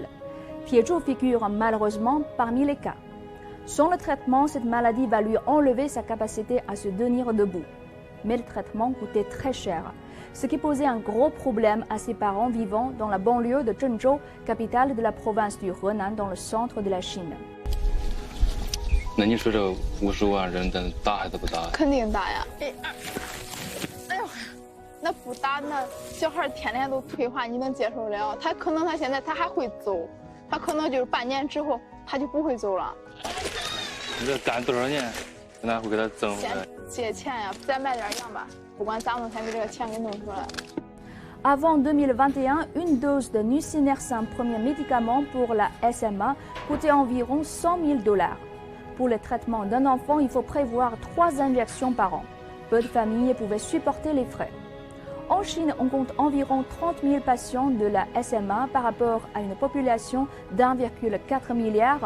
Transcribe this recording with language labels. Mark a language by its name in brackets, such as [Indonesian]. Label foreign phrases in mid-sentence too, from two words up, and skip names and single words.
[French] Tiezhou figure malheureusement parmi les cas. Sans le traitement, cette maladie va lui enlever sa capacité à se tenir debout. Mais le traitement coûtait très cher, ce qui posait un gros problème à ses parents vivant dans la banlieue de Zhengzhou, capitale de la province du Henan dans le centre de la Chine. [Chinese] 那你说这50万人的大还是不大？肯定大呀！哎呦，那不打那小孩天天都退化，你能接受了？他可能现在还会走，他可能就是半年之后他就不会走了。你这干多少年，哪会给他挣回来？借钱呀，再卖点羊吧，不管咋弄，先给这个钱给弄出来。 [French] Avant 2021, une dose de nusinersen, premier médicament pour la SMA, coûtait environ $100,000. Pour le traitement d'un enfant, il faut prévoir 3 injections par an. Peu de familles pouvaient supporter les frais. En Chine, on compte environ 30 000 patients de la SMA par rapport à une population d'1,4 milliard.